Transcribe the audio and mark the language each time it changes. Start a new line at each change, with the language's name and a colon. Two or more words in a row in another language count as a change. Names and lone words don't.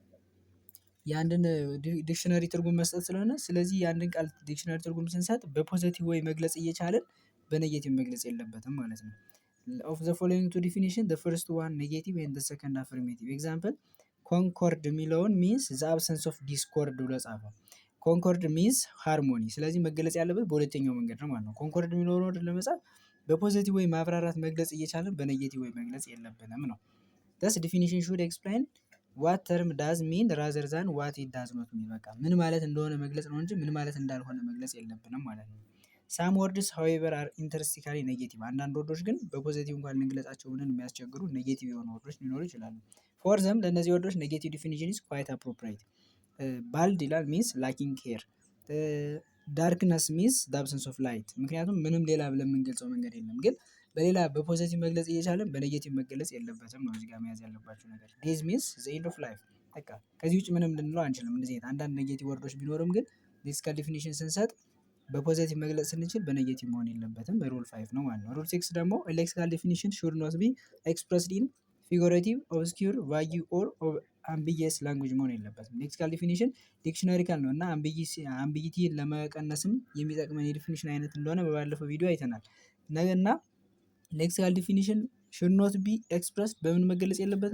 Amharic: የአንድን ዲክሽነሪ ትርጉም መስጠት ስለሆነ ስለዚህ የአንድን ቃል ዲክሽነሪ ትርጉም ስንሰጥ በፖዘቲቭ ወይ መግለጽ እየቻለን በኔጌቲቭ መግለጽ የለበትም ማለት ነው።
English: of the following two definition the first one negative and the second
Amharic: አፈርሜቲቭ።
English: example concord
Amharic: የሚለውን
English: means the absence of discord
Amharic: ብሎ ጻፈው።
English: concord means harmony።
Amharic: ስለዚህ መገለጽ ያለበት በሁለተኛው መንገድ ነው ማለት ነው። ኮንኮርድ የሚለውን ወርድ ለመጻፍ በፖዘቲቭ ወይ ማብራራት መግለጽ እየቻለን በኔጌቲቭ ወይ መግለጽ የለብንም ነው።
English: thus definition should explain what term does mean rather than what it does not mean።
Amharic: በቃ ምን ማለት እንደሆነ መግለጽ ነው እንጂ ምን ማለት እንዳልሆነ መግለጽ የለብንም ማለት ነው።
English: some words however are intrinsically negative።
Amharic: አንዳንድ ወርዶች ግን በፖዚቲቭ እንኳን ልንገለጻቸው ብለን የሚያስቸግሩ ኔጌቲቭ የሆኑ ወርዶች ሊኖሩ ይችላሉ።
English: for them
Amharic: ለእነዚህ ወርዶች ኔጌቲቭ
English: definition is quite appropriate።
Amharic: ባልድ ይላል
English: means lacking hair። darkness means the absence of light።
Amharic: ምክንያቱም ምንም ሌላ ብለን የምንገልጸው መንገድ የለም። ግን በሌላ በፖዚቲቭ መግለጽ እየቻለን በኔጌቲቭ መገለጽ የለበትም ነው እዚህ ጋር መያዝ ያለባቸው ነገር።
English: death means the end of life።
Amharic: በቃ ከዚህ ውጭ ምንም ልንለው አንችልም። እንደዚህ አንዳንድ ኔጌቲቭ ወርዶች ቢኖርም ግን
English: lexical definition
Amharic: ስንሰጥ በፖዚቲቭ መግለጽ ስንችል በኔጌቲቭ መሆን የለበትም። ሩል 5 ነው ማለት ነው። ሩል 6 ደግሞ
English: lexical definition should not be expressed in figurative obscure vague or ambiguous language
Amharic: መሆን የለበትም።
English: lexical definition
Amharic: ዲክሽነሪካል ነው እና አምቢጊቲን ለመቀነስም የሚጠቅመን የዲፊኒሽን አይነት እንደሆነ በባለፈው ቪዲዮ አይተናል። እና
English: lexical definition should not be expressed
Amharic: በምን መገለጽ የለበትም?